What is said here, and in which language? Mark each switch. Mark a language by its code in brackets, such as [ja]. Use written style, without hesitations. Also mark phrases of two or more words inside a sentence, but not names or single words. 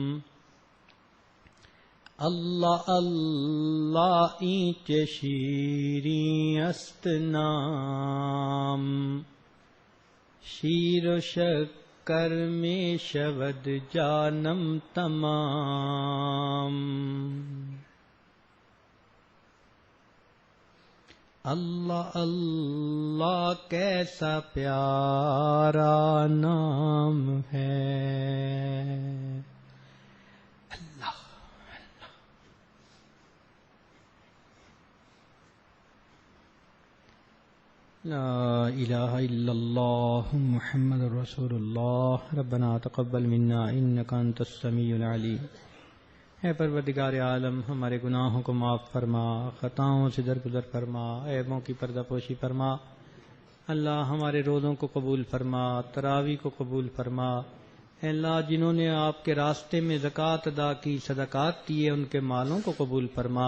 [fa] اللہ اللہ اینچ شیریں ہست نام. شیر و شکر میں شود جانم تمام, [ur] اللہ اللہ کیسا پیارا نام ہے. [ar] اللہ لا الہ الا اللہ محمد رسول اللہ. ربنا تقبل منا انک انت السمیع العلیم [ur] اے پروردگار عالم ہمارے گناہوں کو معاف فرما، خطاؤں سے درگزر فرما، عیبوں کی پردہ پوشی فرما۔ اللہ ہمارے روزوں کو قبول فرما، تراویح کو قبول فرما۔ اے اللہ جنہوں نے آپ کے راستے میں زکوٰۃ ادا کی، صدقات دیے، ان کے مالوں کو قبول فرما۔